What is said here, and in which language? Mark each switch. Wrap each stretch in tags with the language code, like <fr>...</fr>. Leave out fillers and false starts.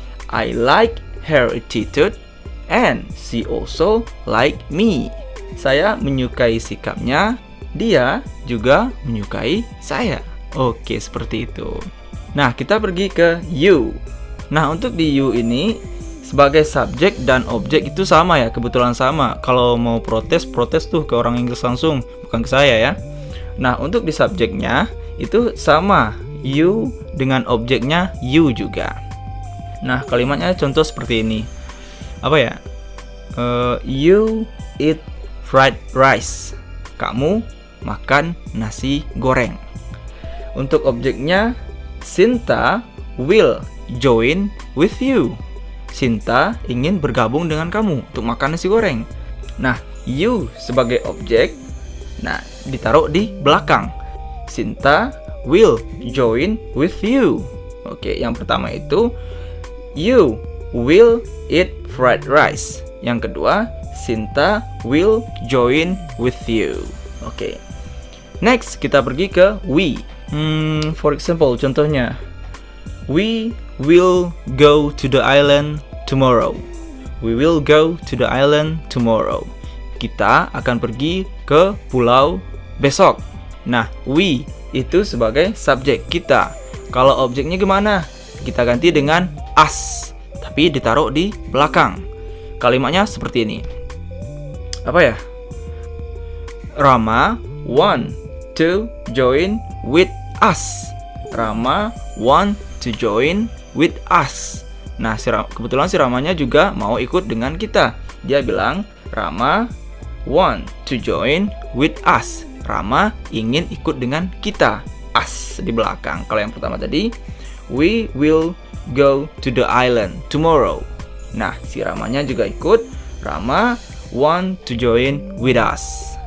<en>I like her attitude and she also like me.</en> <id>Saya menyukai sikapnya, dia juga menyukai saya. Oke, seperti itu. Nah, kita pergi ke you. Nah, untuk di you ini sebagai subjek dan objek itu sama ya, kebetulan sama. Kalau mau protes tuh ke orang Inggris langsung, bukan ke saya ya. Nah, untuk di subjeknya itu sama, you dengan objeknya you juga. Nah, kalimatnya contoh seperti ini. Apa ya?</id> <en>You eat fried rice.</en> <id>Kamu makan nasi goreng. Untuk objeknya, Sinta</id> <en>will join with you.</en> <id>Sinta ingin bergabung dengan kamu untuk makan nasi goreng. Nah, you sebagai objek, nah ditaruh di belakang.</id> <en>Sinta will join with you.</en> <id>Oke, yang pertama itu</id> <en>you will eat fried rice.</en> <id>Yang kedua,</id> <en>Sinta will join with you. Oke. Next,</en> <id>kita pergi ke</id> <en>we. For example,</en> <id>contohnya,</id> <en>we will go to the island tomorrow. We will go to the island tomorrow.</en> <id>Kita akan pergi ke pulau besok. Nah, we itu sebagai subjek kita. Kalau objeknya gimana? Kita ganti dengan us, tapi ditaruh di belakang. Kalimatnya seperti ini. Apa ya?</id> <en>Rama want to join with us. Rama want to join with us.</en> <id>Nah, kebetulan si Ramanya juga mau ikut dengan kita. Dia bilang,</id> <en>Rama want to join with us.</en> <id>Rama ingin ikut dengan kita. Us di belakang. Kalau yang pertama tadi,</id> <en>we will go to the island tomorrow.</en> <id>Nah, si Ramanya juga ikut.</id> <en>Rama want to join with us.</en>